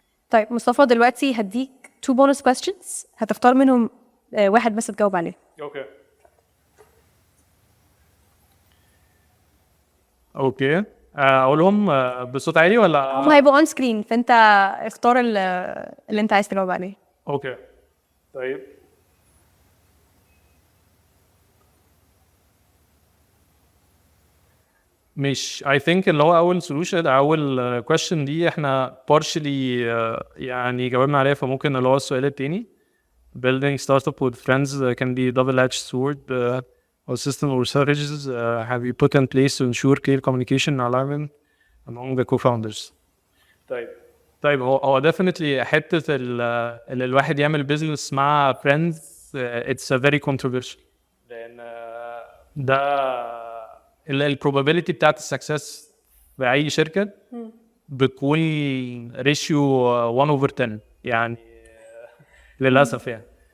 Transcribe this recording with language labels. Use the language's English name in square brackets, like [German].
[Arabic] طيب مصطفى دلوقتي هديك [English] 2 bonus questions [Arabic] هتختار منهم واحد بس تجاوب عليه. اوكي اقولهم بصوت عالي ولا هم هيبقوا اون سكرين، فانت اختار اللي انت عايز تجاوب عليه. اوكي طيب مش [English] I think [Arabic] اللي هو أول [English] solution أول question [Arabic] دي إحنا [English] partially [Arabic] يعني جاوبنا عليها، فممكن اللي هو السؤال التاني [English] building startup with friends can be double-edged sword or system or strategies have you put in place to ensure clear communication and alignment among the co-founders. [Arabic] طيب هو definitely حتة اللي الواحد يعمل business مع friends [English] it's a very controversial، [Arabic] لأن ده البروبابيلتي بتاعت السكسس في اي شركه بتكون ريشيو 1/10 يعني للاسف يعني.